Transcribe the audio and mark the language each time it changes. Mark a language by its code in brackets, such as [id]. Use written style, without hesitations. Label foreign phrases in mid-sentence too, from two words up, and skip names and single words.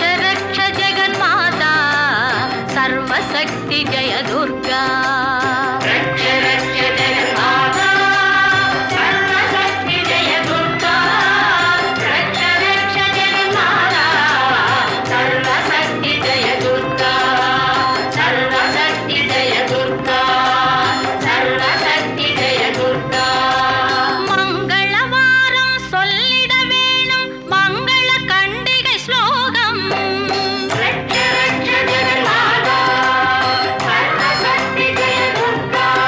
[sa] रक्ष जगन्माता सर्वशक्ति जय दुर्गा रक्ष रक्ष जगन्माता सर्वशक्ति जय दुर्गा रक्ष रक्ष जगन्माता सर्वशक्ति जय दुर्गा सर्वशक्ति जय दुर्गा सर्वशक्ति जय दुर्गा [ta] मंगलवारं சொல்லிட வேணும் மங்கள கண்டிகை ஸ்லோகம் [sa] रक्ष रक्ष जगन्माता सर्वशक्ति जय दुर्गा